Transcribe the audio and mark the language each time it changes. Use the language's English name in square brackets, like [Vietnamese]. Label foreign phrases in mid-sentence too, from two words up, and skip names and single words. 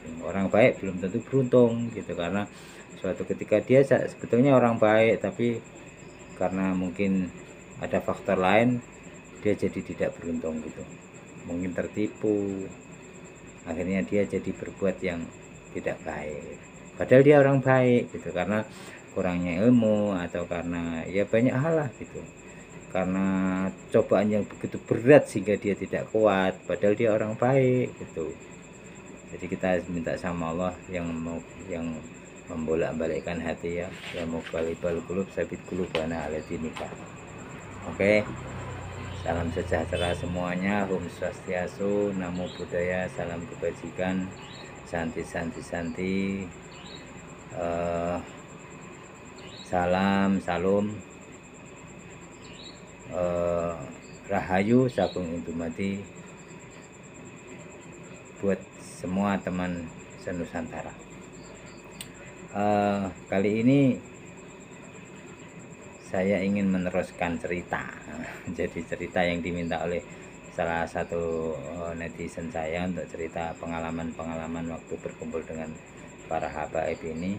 [Indonesian] Orang baik belum tentu beruntung gitu, karena suatu ketika dia sebetulnya orang baik, tapi karena mungkin ada faktor lain dia jadi tidak beruntung gitu, mungkin tertipu, akhirnya dia jadi berbuat yang tidak baik padahal dia orang baik gitu, karena kurangnya ilmu atau karena ya banyak hal lah gitu, karena cobaan yang begitu berat sehingga dia tidak kuat padahal dia orang baik gitu. Jadi kita minta sama Allah yang membolak-balikkan hati ya, yang [Arabic] مقلب القلوب ثبت قلوبنا على دينك. [Indonesian] Oke, salam sejahtera semuanya, [Sanskrit] Om Swastiastu, [Pali] Namo Buddhaya, [Indonesian] salam kebajikan, santi, salam rahayu sagung indumati buat semua teman senusantara. Kali ini saya ingin meneruskan cerita. Jadi cerita yang diminta oleh salah satu netizen saya untuk cerita pengalaman-pengalaman waktu berkumpul dengan para habaib ini.